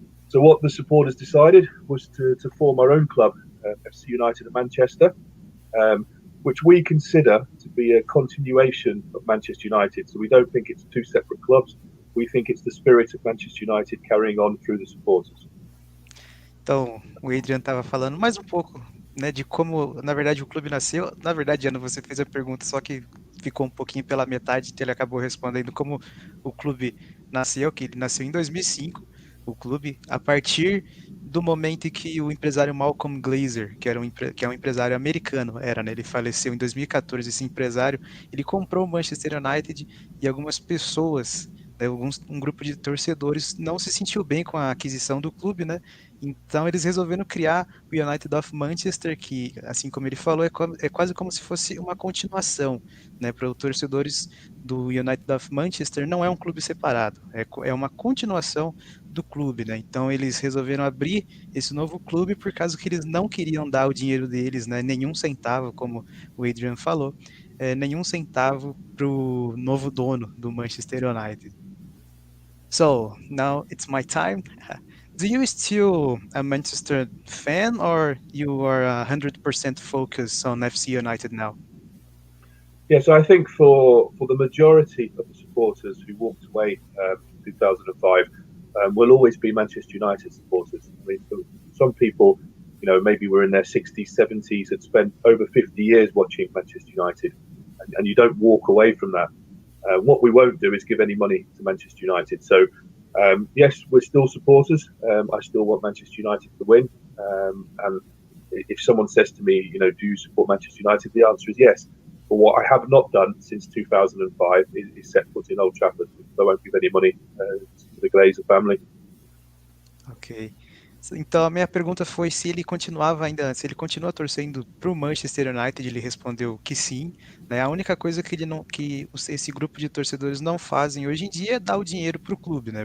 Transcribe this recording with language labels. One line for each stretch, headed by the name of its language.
English: So what the supporters decided was to form our own club, FC United of Manchester, which we consider to be a continuation of Manchester United. So we don't think it's two separate clubs. We think it's the spirit of Manchester United carrying on through the supporters.
Portuguese: Então, o Adrian estava falando mais um pouco, né, de como, na verdade, o clube nasceu. Na verdade, Ana, você fez a pergunta, só que ficou um pouquinho pela metade, então ele acabou respondendo como o clube nasceu, que ele nasceu em 2005. o clube a partir do momento em que o empresário Malcolm Glazer, que é um empresário americano, né? Ele faleceu em 2014, esse empresário, ele comprou o Manchester United e algumas pessoas, né, um grupo de torcedores não se sentiu bem com a aquisição do clube, né? Então eles resolveram criar o United of Manchester, que, assim como ele falou, é quase como se fosse uma continuação, né? Para os torcedores do United of Manchester, não é um clube separado, é uma continuação do clube, né? Então eles resolveram abrir esse novo clube por causa que eles não queriam dar o dinheiro deles, né? Nenhum centavo, como o Adrian falou, nenhum centavo para o novo dono do Manchester United.
English: So now it's my time. Do you still a Manchester fan, or you are 100% focused on FC United now? Yeah, so I think for the majority of the supporters who walked away in 2005, will always be Manchester United supporters. I mean, for some people, maybe we're in their 60s, 70s, had spent over 50 years watching Manchester United, and you don't walk away from that. What we won't do is give any money to Manchester United. So, yes, we're still supporters. I still want Manchester United to win. And if someone says to me, do you support Manchester United? The answer is yes. But what I have not done since 2005 is set foot in Old Trafford. I won't give any money to the Glazer family. Ok.
Portuguese: Então a minha pergunta foi se ele continua torcendo para o Manchester United. Ele respondeu que sim, né? A única coisa que esse grupo de torcedores não fazem hoje em dia é dar o dinheiro para o clube, né?